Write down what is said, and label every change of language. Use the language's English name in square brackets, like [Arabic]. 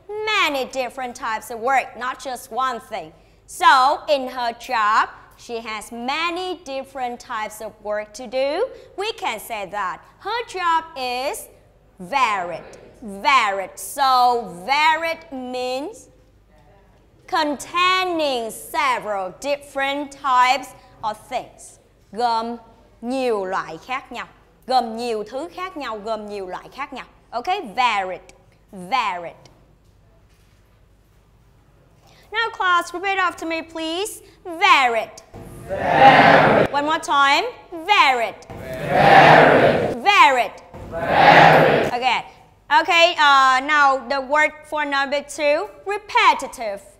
[English] Many different types of work, not just one thing. So, in her job, she has many different types of work to do. We can say that her job is varied. Varied. So, varied means containing several different types of things. [Vietnamese] Gồm nhiều loại khác nhau. Gồm nhiều thứ khác nhau, gồm nhiều loại khác nhau. [English] Okay, varied. Varied. Now class, repeat after me please. Varied. Varied. One more time. Varied. Varied. Varied. Varied. Okay. Okay, now the word for number 2, repetitive.